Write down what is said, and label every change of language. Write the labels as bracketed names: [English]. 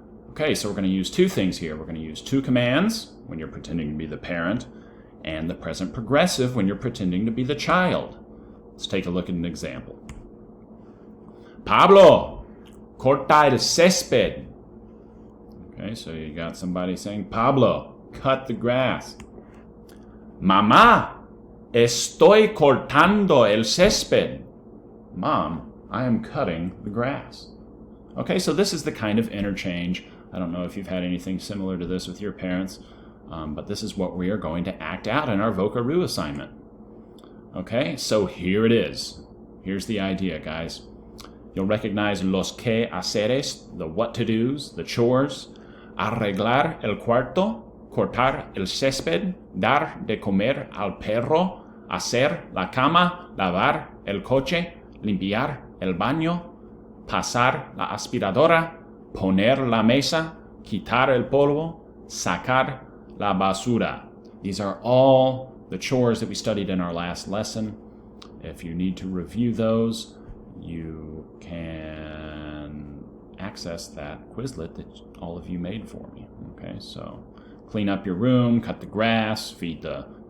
[English] Okay, so we're going to use 2 things here. We're going to use 2 commands when you're pretending to be the parent, and the present progressive when you're pretending to be the child. Let's take a look at an example. [Spanish] Pablo, corta el césped. [English] Okay, so you got somebody saying, Pablo, cut the grass. [Spanish] Mamá, estoy cortando el césped. [English] Mom, I am cutting the grass. Okay, so this is the kind of interchange. I don't know if you've had anything similar to this with your parents. But this is what we are going to act out in our Vocaroo assignment. Okay, so here it is. Here's the idea, guys. You'll recognize [Spanish] los quehaceres, [English] the what-to-dos, the chores. [Spanish] Arreglar el cuarto, cortar el césped, dar de comer al perro, hacer la cama, lavar el coche, limpiar el baño, pasar la aspiradora, poner la mesa, quitar el polvo, sacar la basura. [English] These are all the chores that we studied in our last lesson. If you need to review those, you can access that Quizlet that all of you made for me. Okay, so clean up your room, cut the grass, feed the...